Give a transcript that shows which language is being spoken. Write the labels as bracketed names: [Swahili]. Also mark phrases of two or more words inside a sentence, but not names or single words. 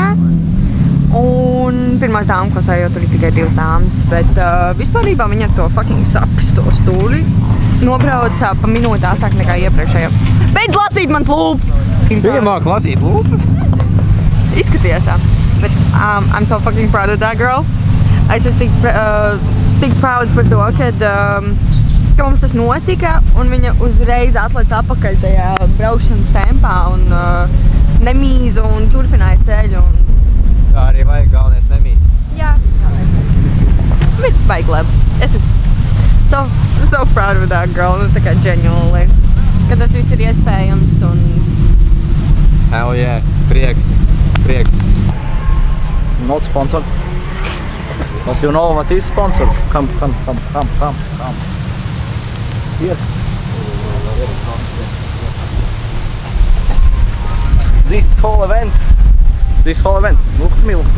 [Latvian] Un pirmās dāmas klasē jau tur ir tikai 2 dāmas. Bet vispārībā viņi ar to fucking sapisto stūli nobrauca pa minūti ātrāk nekā iepriekšējā. Beidz lasīt mans lūpas! Viņa māk lasīt lūpas? Izskaties tā. [English] Bet I'm so fucking proud of that girl. [Latvian] Es esmu tik proud par to, ka mums tas notika, un viņa uzreiz atlec atpakaļ tajā braukšanas tempā un nemīza un turpināja ceļu. Tā arī vajag, galvenais nemīza. Jā, bet vajag labi. Es esmu [English] so proud of that girl, [Latvian] nu tā kā genuinely, ka tas viss ir iespējams un... [English] Hell yeah, prieks. Not sponsored. But you know what is sponsored? Come. Here. This whole event, look at me.